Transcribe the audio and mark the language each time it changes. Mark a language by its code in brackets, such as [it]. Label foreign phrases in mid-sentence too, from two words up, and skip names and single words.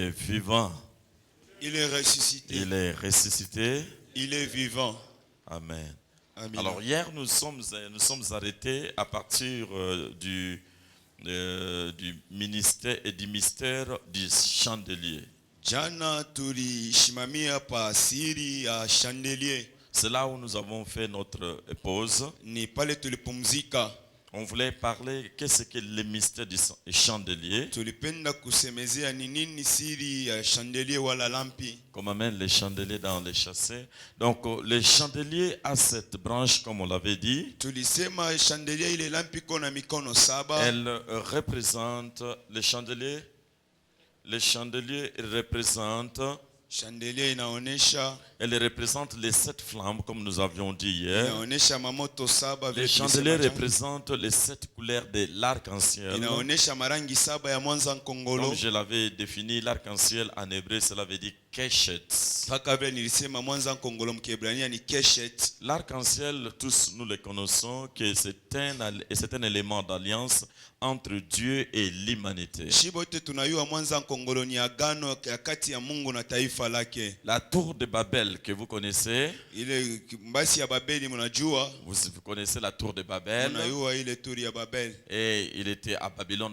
[fr] vivant. Il est ressuscité. Il est ressuscité. Il est vivant. Amen. Amen. Alors hier, nous sommes arrêtés à partir du ministère et du mystère du chandelier. [sw] Jana tulishimamia pa siri ya chandelier. [fr] C'est là où nous avons fait notre pause. [sw] Ni pale tulipumzika. [fr] On voulait parler qu'est-ce que le mystère du chandelier. [sw] Tulipenda kusemezea ni nini siri ya chandelier wala lampi. [fr] Comme amène les chandeliers dans les chassis. Donc le chandelier a cette branche comme on l'avait dit. [sw] Tulisema chandelier ile lampi kona mikono saba. [fr] Elle représente le chandelier. Le chandelier représente. [sw] Chandelier inaonesha. [fr] Elle représente les 7 flammes comme nous avions dit hier. [sw] Inaonesha mamoto saba. [fr] Le chandelier représente les 7 couleurs de l'arc-en-ciel. [sw] Inaonesha marangi saba ya [lu] mwanza nkongolo. [fr] Comme je l'avais défini, l'arc-en-ciel en hébreu, cela veut dire keshet. L'arc-en-ciel, tous nous le connaissons, que c'est un élément d'alliance entre Dieu et l'humanité. La tour de Babel que vous connaissez, vous connaissez la tour de Babel, et il était à Babylone.